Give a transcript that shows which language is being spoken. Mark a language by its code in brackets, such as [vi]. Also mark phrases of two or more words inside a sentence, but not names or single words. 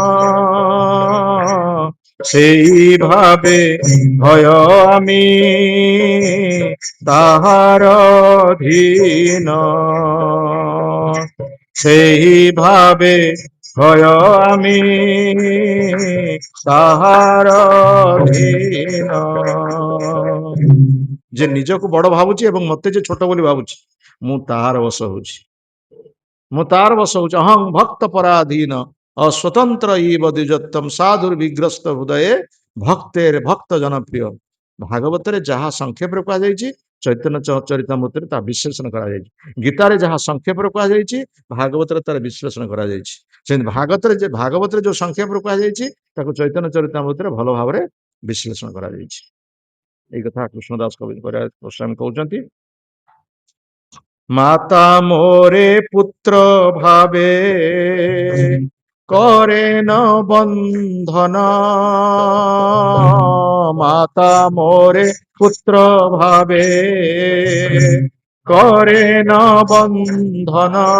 [bn] সেইভাবে ভয় আমি তাহার অধীন, সেইভাবে ভয় আমি তাহার অধীন। [or] যে ନିଜକୁ ବଡ ଭାବୁଛି ଏବଂ ମତେ ଯେ ଛୋଟ ବୋଲି ଭାବୁଛି, ମୁଁ ତାହାର ବଶ ହଉଛି, ମୁଁ ତାର ବଶ ହଉଛି। [sa] ଅହଂ ଭକ୍ତ ପରାଧୀନ ଅସ୍ୱତନ୍ତ୍ର ଇବ ଦ୍ୱିଜତ୍ୱମ୍ ସାଧୁର ବିଗ୍ରସ୍ତ ହୃଦୟେ ଭକ୍ତେର ଭକ୍ତ ଜନପ୍ରିୟ। [or] ଭାଗବତରେ ଯାହା ସଂକ୍ଷେପରେ କୁହାଯାଇଛି, ଚୈତନ୍ୟ ଚରିତାମୃତରେ ତାହା ବିଶ୍ଳେଷଣ କରାଯାଇଛି। ଗୀତାରେ ଯାହା ସଂକ୍ଷେପରେ କୁହାଯାଇଛି, ଭାଗବତରେ ତାର ବିଶ୍ଳେଷଣ କରାଯାଇଛି। ସେମିତି ଭାଗବତରେ ଯୋଉ ସଂକ୍ଷେପରେ କୁହାଯାଇଛି, ତାକୁ ଚୈତନ୍ୟ ଚରିତାମୃତରେ ଭଲ ଭାବରେ ବିଶ୍ଳେଷଣ କରାଯାଇଛି। ଏଇ କଥା କୃଷ୍ଣଦାସ କବି ଗୋସ୍ୱାମୀ কହୁଛନ୍ତି। [bn] মাতা মোরে পুত্র ভাবে করে ন বন্ধন, মাতা মোরে পুত্র ভাবে করে ন বন্ধন,